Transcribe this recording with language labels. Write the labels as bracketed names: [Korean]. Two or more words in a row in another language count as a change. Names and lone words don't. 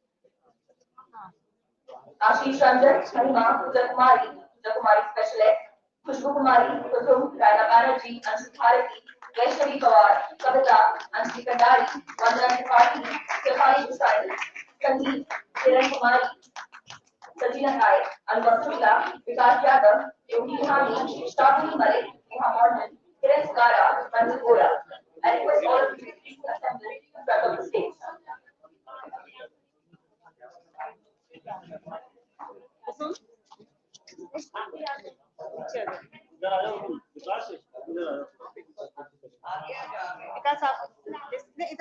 [English] Ashish Ranjan, Harima, Pooja Kumari Specialist, Khushbu Kumari, Kudum, Raina Banerjee, Anshul Bharati, Vaishnavi Pawar, Kavita, Anshul Kandari, Vandana Tripathi, Shefali Desai, Sandeep, Kiran Kumari, Sajina Rai, Anubhav Shukla, Vikas Yadav, Yogi Kumari, Shabini Malik, Neha Morgan, Kiran Sukara, Manju Gora. I request all of you to please assemble in front of the stage. [Hindi] विकास आप नहीं इधर